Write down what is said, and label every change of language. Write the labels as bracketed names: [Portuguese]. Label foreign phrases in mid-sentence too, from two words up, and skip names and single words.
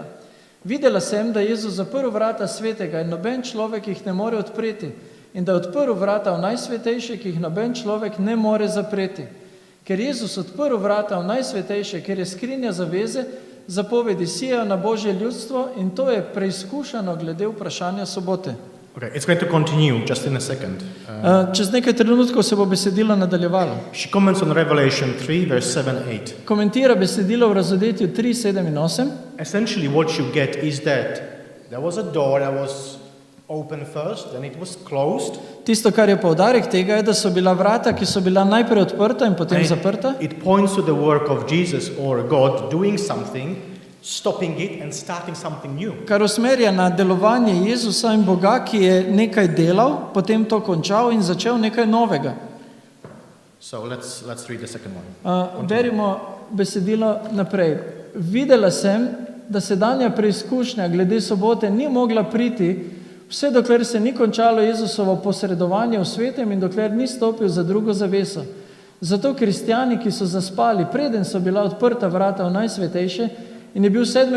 [Slovenian] Videla sem, da je Jezus zaprl vrata svetega in noben človek jih ne more odpreti in da je odprl vrata v najsvetejše, ki jih noben človek ne more zapreti. Ker Jezus odprl vrata v najsvetejše, ker je skrinja zaveze, zapovedi sijajo na Božje ljudstvo in to je preizkušano glede vprašanja sobote. [English] Okay, it's going to continue just in a second. [Slovenian] Čez nekaj trenutkov se bo besedilo nadaljevalo. [English] She comments on Revelation 3, verse 7-8. [Slovenian] Komentira besedilo v Razodetju 3, 7 in 8. [English] Essentially what you get is that there was a door that was open first, then it was closed. [Slovenian] Tisto, kar je poudarek tega, je, da so bila vrata, ki so bila najprej odprta in potem zaprta. [English] It points to the work of Jesus or God doing something, stopping it and starting something new. [Slovenian] Kar usmerja na delovanje Jezusa in Boga, ki je nekaj delal, potem to končal in začel nekaj novega. [English] So let's read the second one. [Slovenian] Berimo besedilo naprej. Videla sem, da sedanja preizkušnja glede sobote ni mogla priti, vse dokler se ni končalo Jezusovo posredovanje v svetem in dokler ni stopil za drugo zaveso. Zato kristjani, ki so zaspali, preden so bila odprta vrata v najsvetejše in je bil v 7.